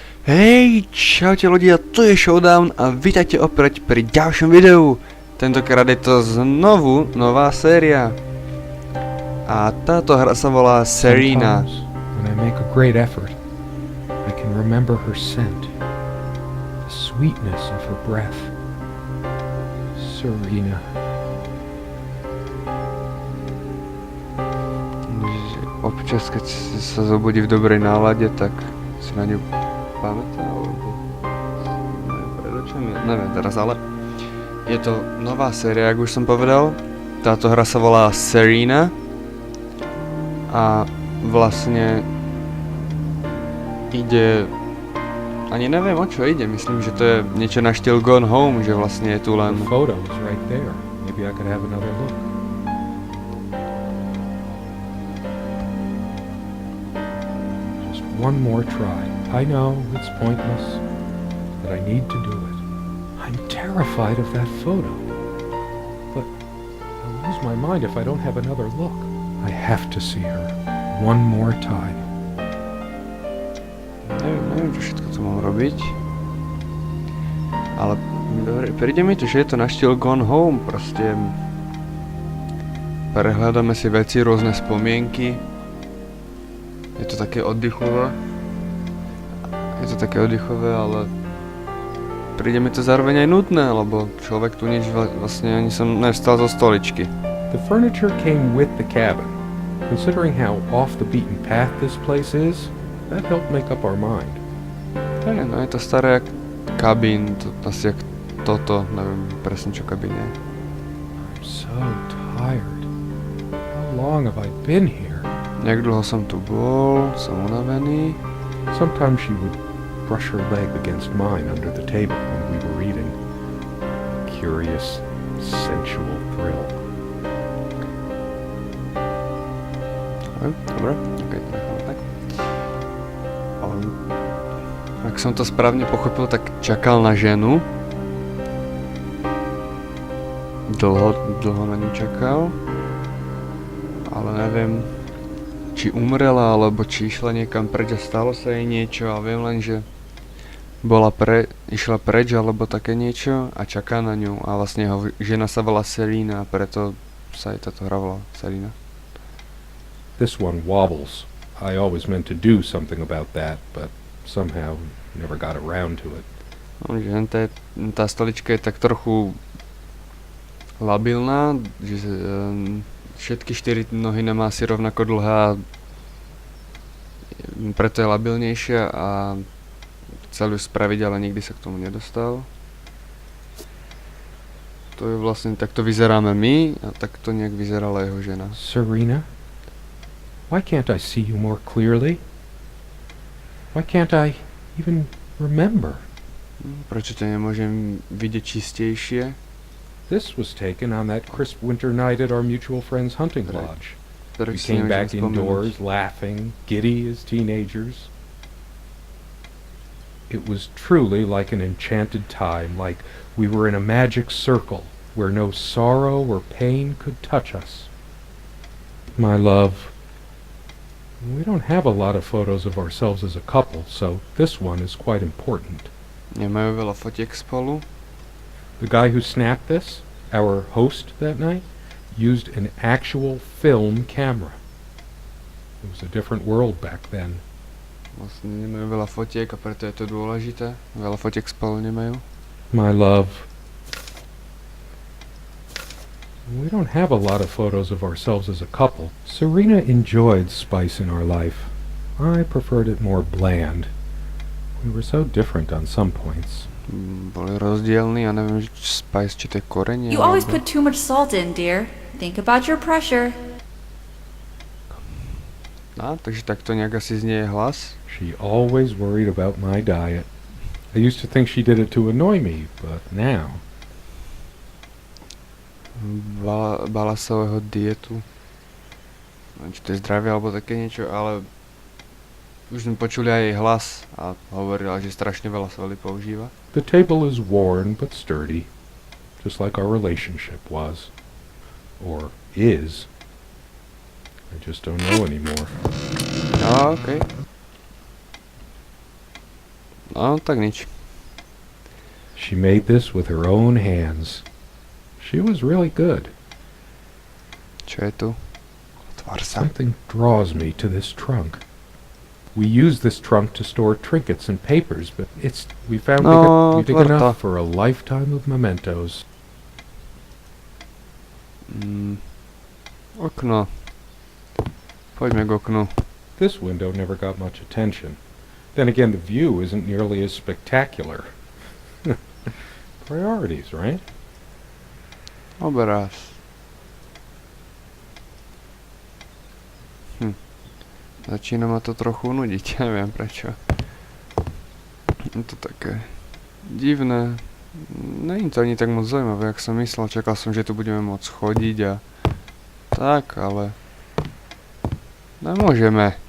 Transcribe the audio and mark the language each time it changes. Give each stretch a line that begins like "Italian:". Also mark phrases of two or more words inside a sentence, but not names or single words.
Slovak: Hej, čaute ľudia, tu je Showdown a vítajte opäť pri ďalšom videu. Tentokrát je to znovu nová séria. A táto hra sa volá SERENA.
English: When I make a great effort, I can remember her scent, the sweetness of her breath. SERENA.
Slovak: Občas, keď sa zobudí v dobrej nálade, tak si na ňu pamätá, alebo pred očami, neviem teraz, ale je to nová séria, ako už som povedal. Táto hra sa volá SERENA a vlastne ide, ani neviem o čo ide, myslím, že to je niečo na štýl Gone Home, že vlastne je tu len
English: The photo is right there. Maybe I could have another look. Just one more try. I know it's pointless, but I need to do it. I'm terrified of that photo, but I'll lose my mind if I don't have another look. I have to see her one more time.
Slovak: Neviem, čo všetko to mám robiť. Ale príde mi to, že je to na štýl Gone Home, proste prehľadáme si veci, rôzne spomienky. Je to také oddychové. Ale príde mi to zároveň aj nudné, lebo človek tu nič vlastne ani som nevstal zo stoličky.
English: The furniture came with the cabin. Considering how off the beaten path this place is, that helped make up our mind.
Slovak: No je to staré jak kabín, asi jak toto, neviem presne čo kabín je.
English: I'm so tired. How long have I been here?
Slovak: Jak dlho som tu bol, som unavený.
English: Sometimes she would brush her leg against mine under the table when we were eating. Curious, sensual thrill.
Slovak: Dobre, okej, tak. Ak som to správne pochopil, tak čakal na ženu. Dlho na ňu čakal. Ale neviem, či umrela, alebo či išla niekam preč a stalo sa jej niečo. A viem len, že išla preč, alebo také niečo a čaká na ňu. A vlastne jeho žena sa volá SERENA, a preto sa aj táto hra volá SERENA.
English: This one wobbles. I always meant to do something about that, but somehow never got around to it.
Slovak: Tá stolička je tak trochu labilná, že všetky 4 nohy nemá asi rovnako dlhá, preto je labilnejšia a chcel ju spraviť, ale nikdy sa k tomu nedostal. To je vlastne, takto vyzeráme my a takto nejak vyzerala jeho žena. SERENA?
English: Why can't I see you more clearly? Why can't I even remember?
Slovak: Prečo ťa nemôžem vidieť čistejšie?
English: This was taken on that crisp winter night at our mutual friend's hunting lodge. We came back indoors, laughing, giddy as teenagers. It was truly like an enchanted time, like we were in a magic circle where no sorrow or pain could touch us. My love, we don't have a lot of photos of ourselves as a couple, so this one is quite important.
Slovak: Nemajú veľa fotiek spolu.
English: The guy who snapped this, our host that night, used an actual film camera. It was a different world back then.
Slovak: Vlastne nemajú veľa fotiek a preto je to dôležité. Veľa fotiek spolu nemajú.
English: My love, we don't have a lot of photos of ourselves as a couple. SERENA enjoyed spice in our life. I preferred it more bland. We were so different on some points.
Slovak: Boli rozdielni, ja neviem, spice, či to je korenie.
English: You always put too much salt in, dear. Think about your pressure.
Slovak: Takže takto nejak asi znie hlas.
English: She always worried about my diet. I used to think she did it to annoy me, but now...
Slovak: Bála sa o jeho dietu. Neviem, či to je zdravie alebo také niečo, ale už sme počuli aj jej hlas a hovorila, že strašne veľa soli používa.
English: The table is worn but sturdy, just like our relationship was. Or is. I just don't know anymore.
Slovak: Okej. No, tak nič.
English: She made this with her own hands. She was really good.
Slovak: Čo je tu? Otvor sa.
English: Something draws me to this trunk. We use this trunk to store trinkets and papers, but we found
Slovak: No,
English: big
Slovak: otvor to.
English: enough for a lifetime of mementos.
Slovak: Okno. Poďme k oknu.
English: This window never got much attention. Then again, the view isn't nearly as spectacular. Priorities, right?
Slovak: Obraz. Začína ma to trochu nudiť, neviem prečo. Je to také divné. Není to ani tak moc zaujímavé, jak som myslel. Čakal som, že tu budeme môcť chodiť a tak, ale nemôžeme.